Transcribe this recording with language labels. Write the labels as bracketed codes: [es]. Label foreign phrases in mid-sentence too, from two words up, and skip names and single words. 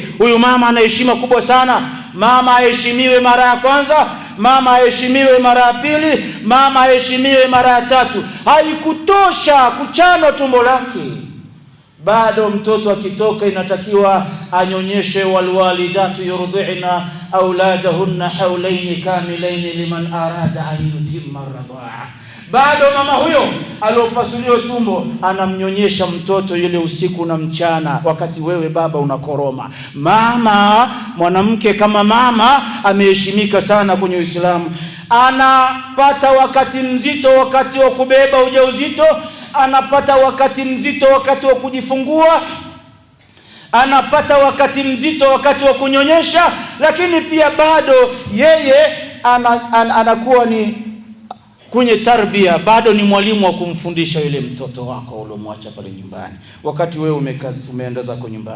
[sw] Huyu mama ana heshima kubwa sana. Mama aheshimiwe mara ya kwanza, mama aheshimiwe mara ya pili, mama aheshimiwe mara ya 3. Haikutosha kuchanwa tumbo lake, bado mtoto akitoka inatakiwa anyonyeshe. [ar] والوالدات يرضعن أولادهن حولين كاملين لمن أراد أن يتم الرضاعة. [sw] Bado mama huyo aliyopasuliwa tumbo anamnyonyesha mtoto yule usiku na mchana, wakati wewe baba unakoroma. Mama, mwanamke kama mama ameheshimika sana kwenye Uislamu. Anapata wakati mzito wakati wa kubeba ujauzito, anapata wakati mzito wakati wa kujifungua, anapata wakati mzito wakati wa kunyonyesha, lakini pia bado yeye anakuwa ni kwenye tarbia, bado ni mwalimu wa kumfundisha yule mtoto wako uliomwacha pale nyumbani wakati wewe umeenda zako nyumbani.